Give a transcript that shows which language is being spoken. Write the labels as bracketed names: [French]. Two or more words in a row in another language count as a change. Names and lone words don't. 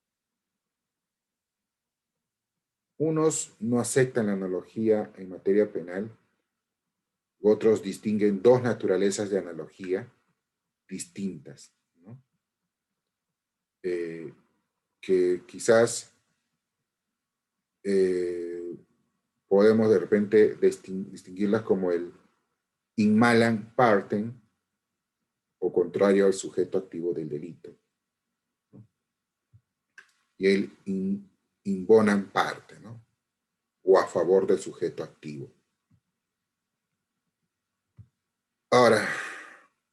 [Spanish] Unos no aceptan la analogía en materia penal, otros distinguen dos naturalezas de analogía distintas, ¿no?, que quizás podemos de repente distinguirlas como el [Latin] in malam partem, [Spanish] o contrario al sujeto activo del delito, ¿no?, y el [Latin] in bonam parte, [Spanish] ¿no?, o a favor del sujeto activo. Ahora,